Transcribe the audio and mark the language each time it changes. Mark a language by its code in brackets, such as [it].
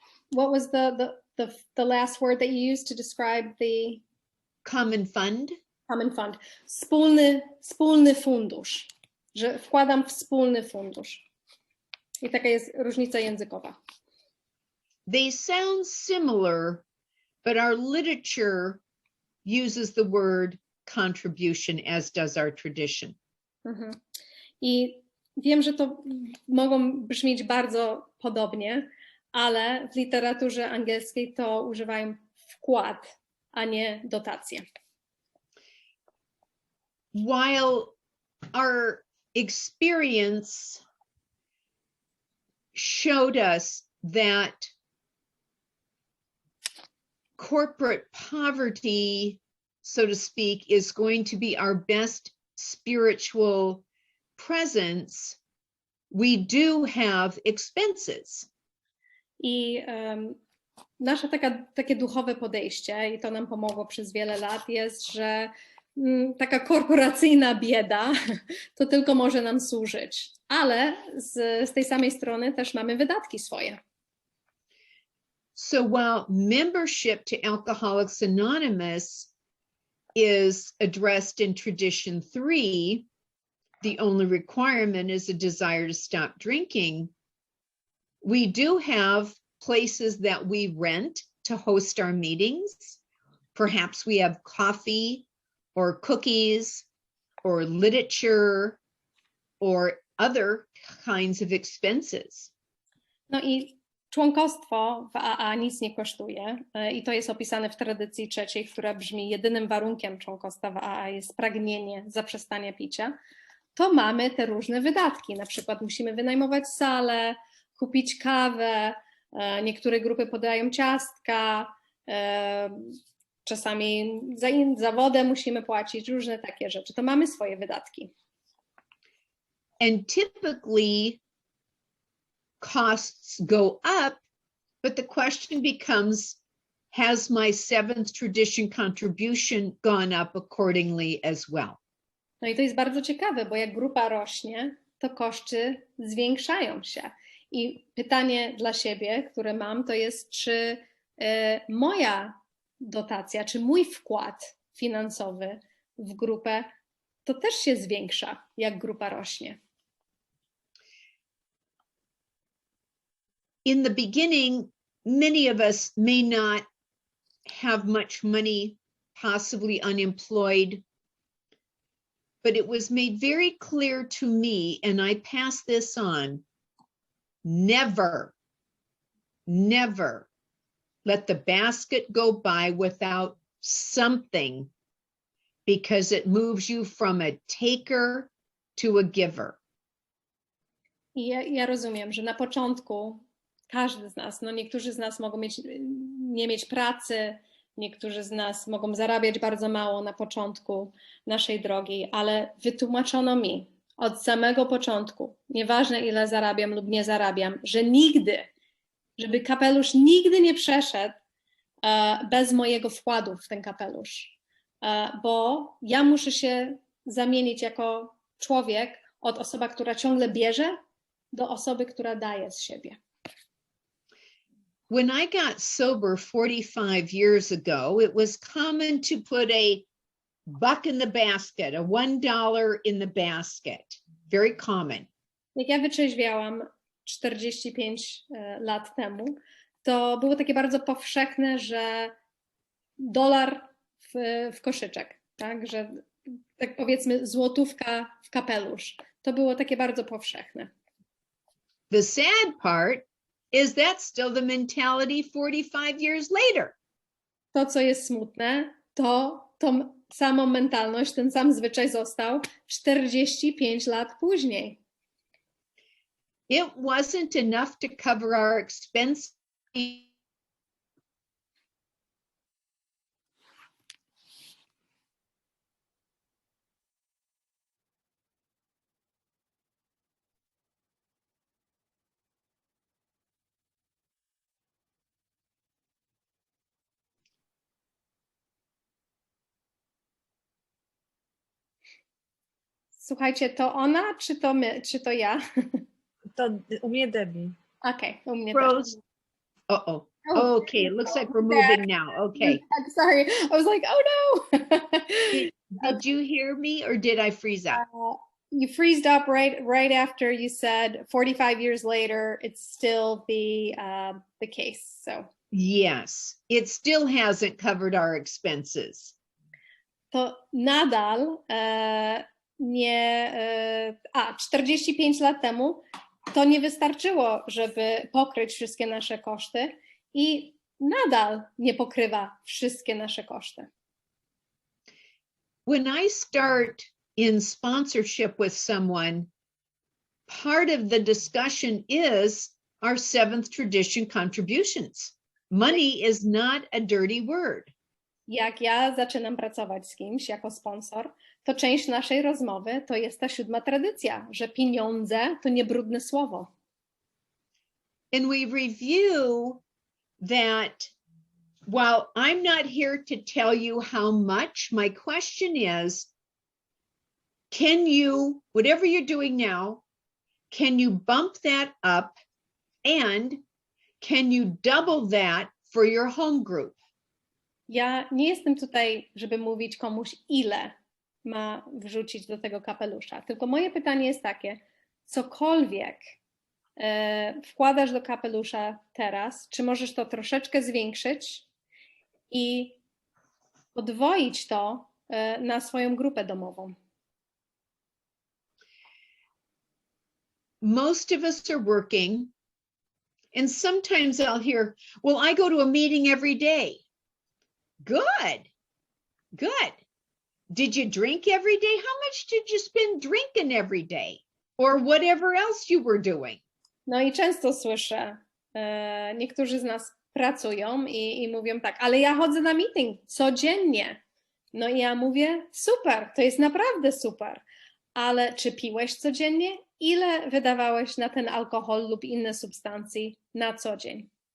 [en] what was the last word that you used to describe the Common fund. common fund? [pl] Wspólny fundusz, że wkładam w wspólny fundusz. I taka jest różnica językowa. [en] They sound similar, but our literature uses the word contribution, as does our tradition. [pl] I wiem, że to mogą brzmieć bardzo podobnie, ale w literaturze angielskiej to używają wkład, a nie dotacje. [en] While our experience showed us that corporate poverty, so to speak, is going to be our best spiritual presence, we do have expenses. [pl] I nasze takie duchowe podejście, i to nam pomogło przez wiele lat, jest, że taka korporacyjna bieda to tylko może nam służyć, ale z tej samej strony też mamy wydatki swoje. [en] So while membership to Alcoholics Anonymous is addressed in Tradition 3, the only requirement is a desire to stop drinking, we do have places that we rent to host our meetings. Perhaps we have coffee or cookies or literature or other kinds of expenses. [pl] No i członkostwo w AA nic nie kosztuje i to jest opisane w tradycji trzeciej, która brzmi: jedynym warunkiem członkostwa w AA jest pragnienie zaprzestania picia. To mamy te różne wydatki, na przykład musimy wynajmować salę, kupić kawę, niektóre grupy podają ciastka, czasami za wodę musimy płacić, różne takie rzeczy. To mamy swoje wydatki. [en] And typically costs go up, but the question becomes, has my seventh tradition contribution gone up accordingly as well? [pl] No i to jest bardzo ciekawe, bo jak grupa rośnie, to koszty zwiększają się. I pytanie dla siebie, które mam, to jest, czy moja dotacja, czy mój wkład finansowy w grupę to też się zwiększa, jak grupa rośnie. [en] In the beginning, many of us may not have much money, possibly unemployed, but it was made very clear to me, and I pass this on, never, never let the basket go by without something, because it moves you from a taker to a giver. [pl] I ja rozumiem, że na początku każdy z nas, no niektórzy z nas mogą nie mieć pracy, niektórzy z nas mogą zarabiać bardzo mało na początku naszej drogi, ale wytłumaczono mi od samego początku, nieważne ile zarabiam lub nie zarabiam, że nigdy, żeby kapelusz nigdy nie przeszedł bez mojego wkładu w ten kapelusz, bo ja muszę się zamienić jako człowiek od osoby, która ciągle bierze, do osoby, która daje z siebie. [en] When I got sober 45 years ago, it was common to put a buck in the basket, a $1 in the basket. Very common. [pl] Jak ja wytrzeźwiałam 45 lat temu, to było takie bardzo powszechne, że $1 w koszyczek, tak? Że tak powiedzmy złotówka w kapelusz. To było takie bardzo powszechne. [en] The sad part is that's still the mentality 45 years later. [pl] To, co jest smutne, to tą samą mentalność, ten sam zwyczaj został 45 lat później. [en] It wasn't enough to cover our expenses. [pl] Słuchajcie, to ona, czy to my, czy to ja? To u mnie Debbie. Okej, u mnie Rose. też. Uh-oh. [en] Okay, it looks like we're moving now. Okay. I'm sorry. I was like, oh no. Did you hear me or did I freeze up? You freezed up right after you said 45 years later, it's still the case. So Yes, it still hasn't covered our expenses. [pl] to nadal nie 45 lat temu to nie wystarczyło, żeby pokryć wszystkie nasze koszty i nadal nie pokrywa wszystkie nasze koszty. [en] When I start in sponsorship with someone, part of the discussion is our seventh tradition contributions. Money is not a dirty word. [pl] Jak ja zaczynam pracować z kimś jako sponsor, to część naszej rozmowy to jest ta 7. tradycja, że pieniądze to nie brudne słowo. [en] And we review that while I'm not here to tell you how much, my question is, can you, whatever you're doing now, can you bump that up and can you double that for your home group? [pl] Ja nie jestem tutaj, żeby mówić komuś, ile ma wrzucić do tego kapelusza, tylko moje pytanie jest takie, cokolwiek wkładasz do kapelusza teraz, czy możesz to troszeczkę zwiększyć i podwoić to na swoją grupę domową? [en] Most of us are working, and sometimes I'll hear, well, I go to a meeting every day. Good, good. Did you drink every day? How much did you spend drinking every day? Or whatever else you were doing? [pl] No i często słyszę, niektórzy z nas pracują i mówią tak, ale ja chodzę na meeting codziennie. No i ja mówię, super, to jest naprawdę super, ale czy piłeś codziennie? Ile wydawałeś na ten alkohol lub inne substancje na co dzień?